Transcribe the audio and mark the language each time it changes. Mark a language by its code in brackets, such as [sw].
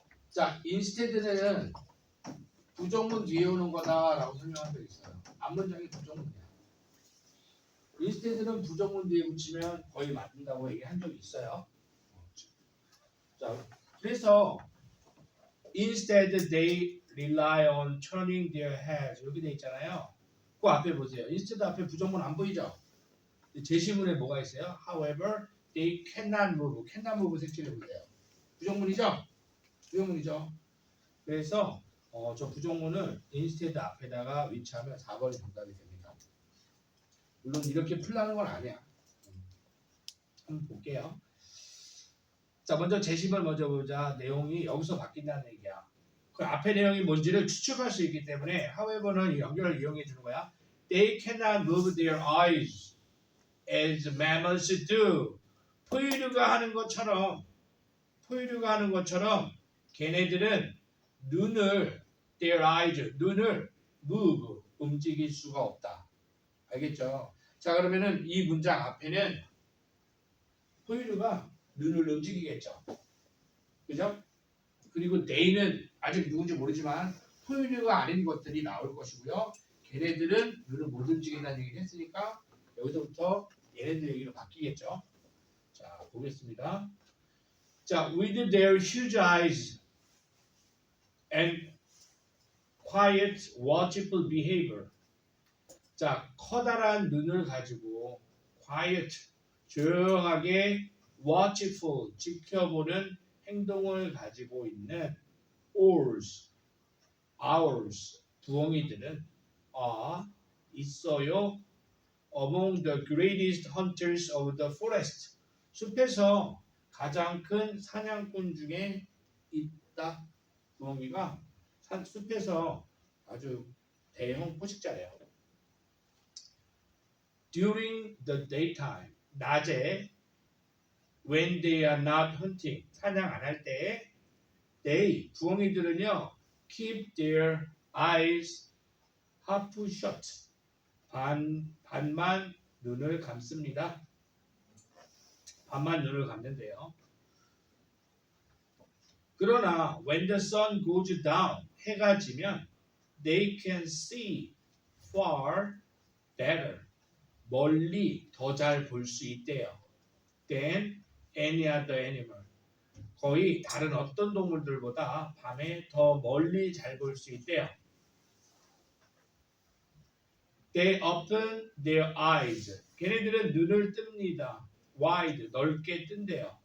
[ko] 자, 인스테드는 부정문 뒤에 오는 거다라고 설명한 적 있어요. 앞문장이 부정문이야. 인스테드는 부정문 뒤에 붙이면 거의 맞는다고 얘기한 적이 있어요. 자, 그래서 [en] instead they rely on turning their heads [ko] 이렇게 돼 있잖아요. 그 앞에 보세요. instead 앞에 부정문 안 보이죠? 제시문에 뭐가 있어요? [en] However, they cannot move. cannot move [ko] 색칠해 보세요. 부정문이죠? 부정문이죠. 그래서 저 부정문을 instead 앞에다가 위치하면 4번이 정답이 됩니다. 물론 이렇게 풀라는 건 아니야. 한번 볼게요. 자, 먼저 제시문을 먼저 보자. 내용이 여기서 바뀐다는 얘기야. 그 앞에 내용이 뭔지를 추측할 수 있기 때문에 however는 이 연결을 이용해 주는 거야. [en] They cannot move their eyes as mammals do. [ko] 포유류가 하는 것처럼 걔네들은 [en] their eyes, [ko] 눈을 move, 움직일 수가 없다. 알겠죠? 자, 그러면은 이 문장 앞에는 포유류가 눈을 움직이겠죠. 그죠? 그리고 they는 아직 누군지 모르지만 포유류가 아닌 것들이 나올 것이고요. 걔네들은 눈을 못 움직인다는 얘기를 했으니까 여기서부터 얘네들 얘기로 바뀌겠죠. 자, 보겠습니다. [en] 자, with their huge eyes and quiet, watchful behavior. [ko] 자, 커다란 눈을 가지고 quiet, 조용하게 watchful, 지켜보는 행동을 가지고 있는 owls, 부엉이들은 있어요. [en] Among the greatest hunters of the forest. [ko] 숲에서 가장 큰 사냥꾼 중에 있다. 부엉이가 숲에서 아주 대형 포식자래요. [en] During the daytime, [ko] 낮에 [en] when they are not hunting, [ko] 사냥 안 할 때 [en] they, [ko] 부엉이들은요 [en] keep their eyes half shut, [ko] 반만 눈을 감습니다. 반만 눈을 감는데요. 그러나 [en] when the sun goes down, [ko] 해가 지면 [en] they can see far better, [ko] 멀리 더 잘 볼 수 있대요. [en] than any other animal. [ko] 거의 다른 어떤 동물들보다 밤에 더 멀리 잘 볼 수 있대요. [en] They open their eyes. [ko] 걔네들은 눈을 뜹니다. wide, 넓게 뜬대요.